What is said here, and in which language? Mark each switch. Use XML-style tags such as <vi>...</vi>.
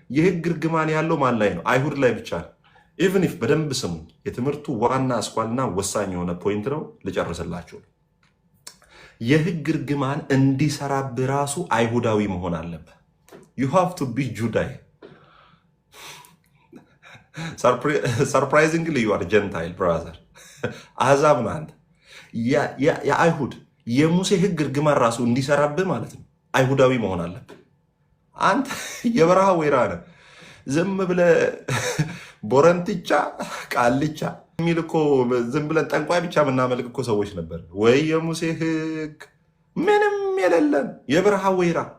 <am>የህግ እርግማን ያለው ማን ላይ ነው? አይሁድ ላይ ብቻ ነው።</am> <en>ኢቭን ኢፍ</en> <am>በደንብ ስሙ። የትምህርቱ ዋና አስኳልና ወሳኝ የሆነ ፖይንት ነው። ልጨርስላችሁ። የህግ እርግማን እንዲሰራብህ ራሱ አይሁዳዊ መሆን አለበት።</am> <en>you have to be Judah. surprisingly you are Gentile brother.</en> <am>አሕዛብ ነህ አንተ። የአይሁድ የሙሴ ህግ እርግማን ራሱ እንዲሰራብህ ማለት ነው አይሁዳዊ መሆን አለበት። አንተ የበረሃ ወይራ ነህ። ዝም ብለህ ቦረንትቻ ቃልቻ የሚል እኮ ዝም ብለን ጠንቋይ ብቻ የምናመልክ እኮ ሰዎች ነበር። ወይ የሙሴ ህግ ምንም የሌለን የበረሃ ወይራ</am>